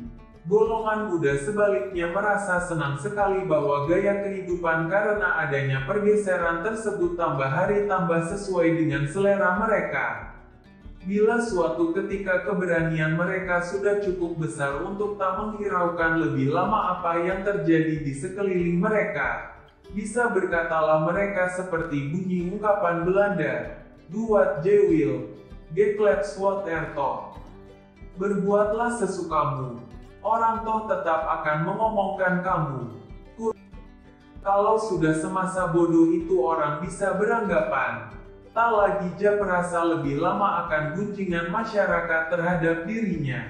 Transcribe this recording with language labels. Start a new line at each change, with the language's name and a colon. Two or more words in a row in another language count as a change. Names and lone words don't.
Indonesian: Golongan muda sebaliknya merasa senang sekali bahwa gaya kehidupan karena adanya pergeseran tersebut tambah hari tambah sesuai dengan selera mereka. Bila suatu ketika keberanian mereka sudah cukup besar untuk tak menghiraukan lebih lama apa yang terjadi di sekeliling mereka, bisa berkatalah mereka seperti bunyi ungkapan Belanda,
Dutch: "Doe wat je wil, geklept wat er toch."
Indonesian: Berbuatlah sesukamu, orang toh tetap akan mengomongkan kamu. Kalau sudah semasa bodoh itu orang bisa beranggapan, tak lagi ja perasa lebih lama akan gunjingan masyarakat terhadap dirinya.